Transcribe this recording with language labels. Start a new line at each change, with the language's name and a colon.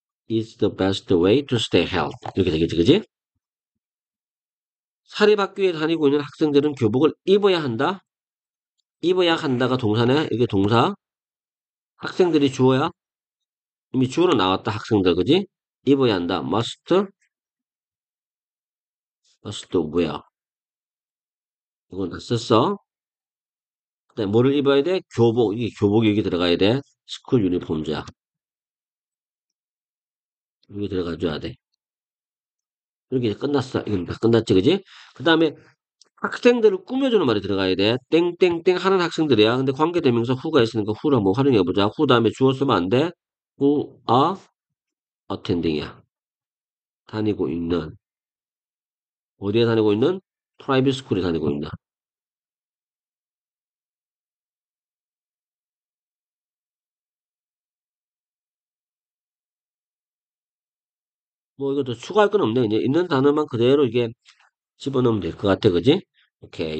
English: is the best way to stay healthy.
Korean: 이렇게 되겠지, 그지? 사립학교에 다니고 있는 학생들은 교복을 입어야 한다. 입어야 한다가 동사네. 이게 동사. 학생들이 주어야. 이미 주어로 나왔다. 학생들, 그지? 입어야 한다.
English: must wear.
Korean: 이건 다 썼어. 그다음에 뭐를 입어야 돼? 교복. 이게 교복이 여기 들어가야 돼.
English: 스쿨 유니폼즈야.
Korean: 여기 들어가줘야 돼. 이렇게 끝났어. 이건 다 끝났지, 그지? 그 다음에 학생들을 꾸며주는 말이 들어가야 돼. 땡땡땡 하는 학생들이야. 근데 관계대명사 who가 있으니까 who를 한번 활용해보자. who 다음에 주어 쓰면 안 돼.
English: who are attending이야.
Korean: 다니고 있는. 어디에 다니고 있는? 프라이빗 스쿨에 다니고 있는. 뭐 이것도 추가할 건 없네. 이제 있는 단어만 그대로 이게 집어넣으면 될 것 같아. 그지? 오케이.